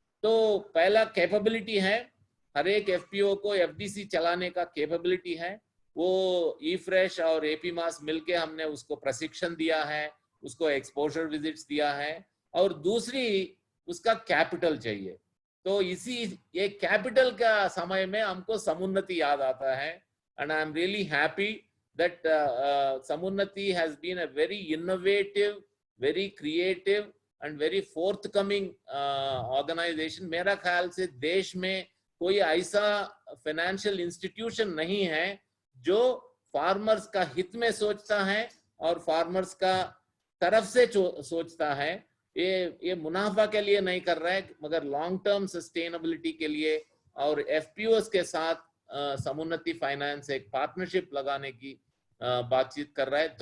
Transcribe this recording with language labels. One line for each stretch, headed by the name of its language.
Hindi: तो पहला कैपेबिलिटी है, हर एक एफपीओ को एफडीसी चलाने का कैपेबिलिटी है। वो eFresh और एपी मास मिलके हमने उसको प्रशिक्षण दिया है, उसको एक्सपोजर विजिट्स दिया है। और दूसरी उसका कैपिटल चाहिए। तो इसी ये कैपिटल का समय में हमको समुन्नति याद आता है।
English: And I am really happy that Samunnati has been a very innovative, very creative and very forthcoming organization.
Hindi: मेरा ख्याल से देश में कोई ऐसा फाइनेंशियल इंस्टीट्यूशन नहीं है जो फार्मर्स का हित में सोचता है और फार्मर्स का तरफ से सोचता है। ये मुनाफा के लिए नहीं कर रहा है, मगर लॉन्ग टर्म सस्टेनेबिलिटी के लिए और एफपीओस के साथ समुन्नति फाइनेंस एक पार्टनरशिप लगाने की बातचीत कर रहा है।